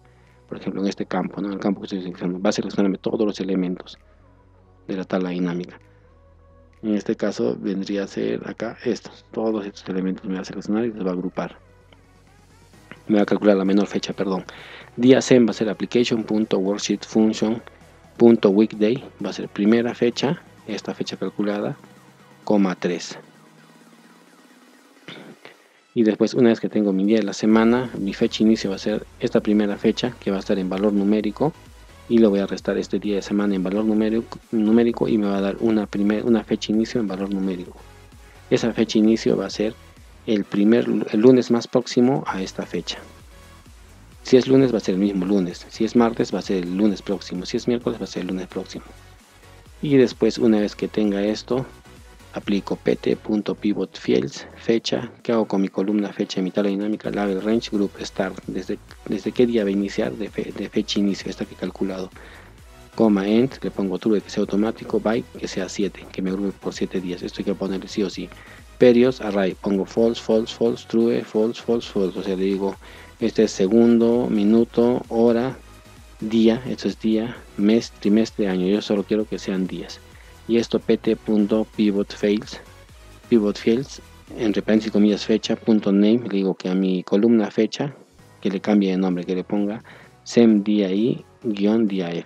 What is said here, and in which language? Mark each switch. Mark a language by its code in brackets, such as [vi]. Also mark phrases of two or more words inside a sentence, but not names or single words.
[es] Por ejemplo, en este campo, ¿no? En el campo que estoy seleccionando, va a seleccionarme todos los elementos de la tabla dinámica. En este caso vendría a ser acá estos, todos estos elementos me va a seleccionar y los va a agrupar. Me va a calcular la menor fecha, perdón. Día sem va a ser application.worksheetFunction.weekday, va a ser primera fecha, esta fecha calculada, coma 3. Y después, una vez que tengo mi día de la semana, mi fecha inicio va a ser esta primera fecha, que va a estar en valor numérico, y le voy a restar este día de semana en valor numérico y me va a dar una fecha inicio en valor numérico. Esa fecha inicio va a ser el lunes más próximo a esta fecha. Si es lunes va a ser el mismo lunes, si es martes va a ser el lunes próximo, si es miércoles va a ser el lunes próximo. Y después, una vez que tenga esto, aplico pt.pivotfields fecha, que hago con mi columna fecha en mi tabla dinámica, [en] label range group start, [es] desde qué día va a iniciar de fecha inicio, esta que he calculado, coma end, le pongo true que sea automático, by que sea 7, que me agrupe por 7 días, esto hay que ponerle sí o sí. [en] Periods array, pongo false, false, false, true, false, false, false, [es] o sea, le digo este es segundo, minuto, hora, día, esto es día, mes, trimestre, año, yo solo quiero que sean días. Y esto pt.pivotfields entre paréntesis comillas fecha punto name, le digo que a mi columna fecha que le cambie de nombre, que le ponga sem día i guión día f.